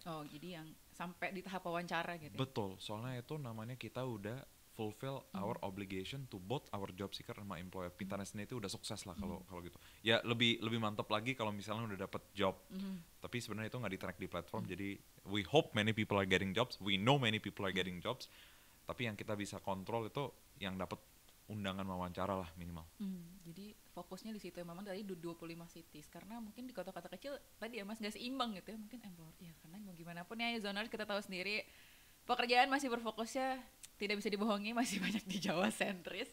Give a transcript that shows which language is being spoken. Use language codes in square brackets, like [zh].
[id] Jadi yang sampai di tahap wawancara gitu. Betul, soalnya itu namanya kita udah [en] fulfill our obligation to both our job seeker [id] sama [en] employer. [id] Pintarnya sendiri itu udah sukses lah kalau gitu. Ya lebih mantap lagi kalau misalnya udah dapet job. Tapi sebenarnya itu nggak di-track di platform. [en] Jadi we hope many people are getting jobs. We know many people are getting jobs. [id] Tapi yang kita bisa kontrol itu yang dapet undangan wawancara lah minimal. Jadi fokusnya di situ. Memang tadi 25 cities. Karena mungkin di kota-kota kecil tadi ya Mas gak seimbang gitu ya. Mungkin employer ya karena mau gimana pun ya Zoners kita tahu sendiri pekerjaan masih berfokusnya tidak bisa dibohongi masih banyak di Jawa sentris.